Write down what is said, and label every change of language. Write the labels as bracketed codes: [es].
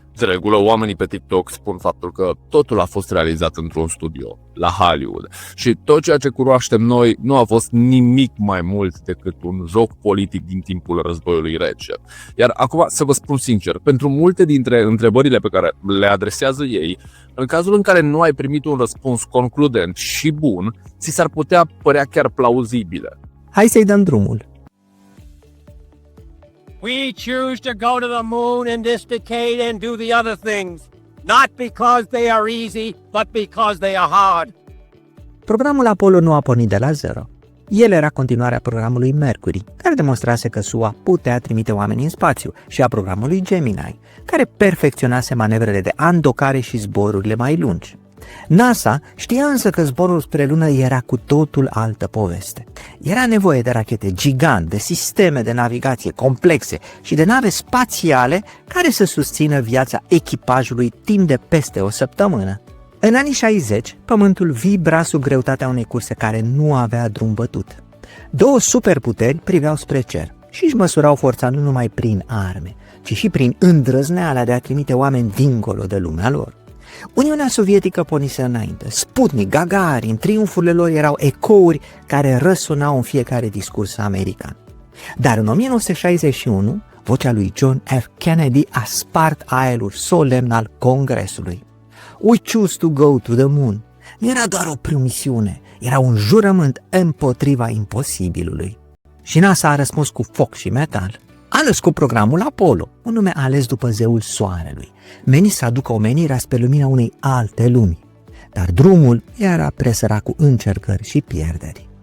[ro] De regulă, oamenii pe TikTok spun faptul că totul a fost realizat într-un studio, la Hollywood, și tot ceea ce cunoaștem noi nu a fost nimic mai mult decât un joc politic din timpul războiului rece. Iar acum, să vă spun sincer, pentru multe dintre întrebările pe care le adresează ei, în cazul în care nu ai primit un răspuns concludent și bun, ți s-ar putea părea chiar plauzibile. Hai să-i dăm drumul. [en] We choose to go to the moon in this decade and do the other things, not because they are easy, but because they are hard. [ro] Programul Apollo nu a pornit de la zero. El era continuarea programului Mercury, care demonstrase că SUA putea trimite oameni în spațiu, și a programului Gemini, care perfecționase manevrele de andocare și zborurile mai lungi. NASA știa însă că zborul spre lună era cu totul altă poveste. Era nevoie de rachete gigante, de sisteme de navigație complexe și de nave spațiale care să susțină viața echipajului timp de peste o săptămână. În anii 60, Pământul vibra sub greutatea unei curse care nu avea drum bătut. Două superputeri priveau spre cer și își măsurau forța nu numai prin arme, ci și prin îndrăzneala de a trimite oameni dincolo de lumea lor. Uniunea Sovietică pornise înainte, Sputnik, Gagarin, triumfurile lor erau ecouri care răsunau în fiecare discurs american. Dar în 1961, vocea lui John F. Kennedy a spart aerul solemn al Congresului. [en] We choose to go to the moon. [ro] Nu era doar o promisiune, era un jurământ împotriva imposibilului. Și NASA a răspuns cu foc și metal. A născut programul Apollo, un nume ales după zeul soarelui, menit să aducă omenirea spre lumina unei alte lumi. Dar drumul era presărat cu încercări și pierderi.